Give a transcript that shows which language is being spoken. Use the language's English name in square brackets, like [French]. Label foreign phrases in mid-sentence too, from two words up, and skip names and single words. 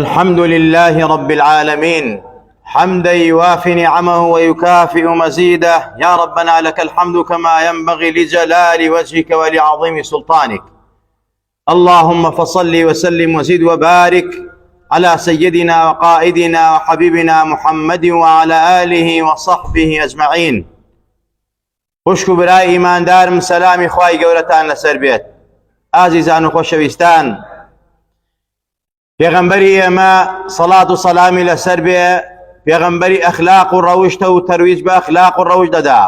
[Arabic] الحمد لله رب العالمين حمدا يوافي نعمه ويكافئ مزيده. يا ربنا لك الحمد كما ينبغي لجلال وجهك ولعظيم سلطانك. اللهم فصل وسلم وزد وبارك على سيدنا وقائدنا وحبيبنا محمد وعلى آله وصحبه أجمعين. [Central Kurdish] خوشك برای ایماندارم، سلامی خوای گەورەتان لەسەر بێت. ئازیزان و خۆشەویستان، پێغەمبەری ئێمە سەڵات و سەلامی لەسەر بێ، پێغەمبەری ئەخلاق و ڕەوشتە و تەرویج بە ئەخلاق و ڕەوشت دەدا.